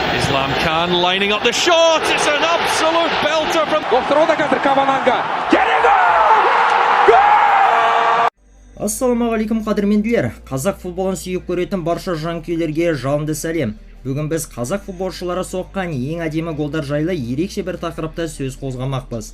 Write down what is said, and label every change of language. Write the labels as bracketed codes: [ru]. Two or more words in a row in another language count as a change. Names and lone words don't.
[en] Islam Khan lining up the shot. It's an absolute belter from [kk] Доктор Одакадыр Кабананга. Ассалаумағалейкум қадірменділер. Қазақ футболын сүйіп көретін барша жанкүйерлерге жалынды сәлем. Бүгін біз қазақ футболшылары соққан ең әдемі голдар жайлы ерекше бір тақырыпта сөз қозғамақпыз.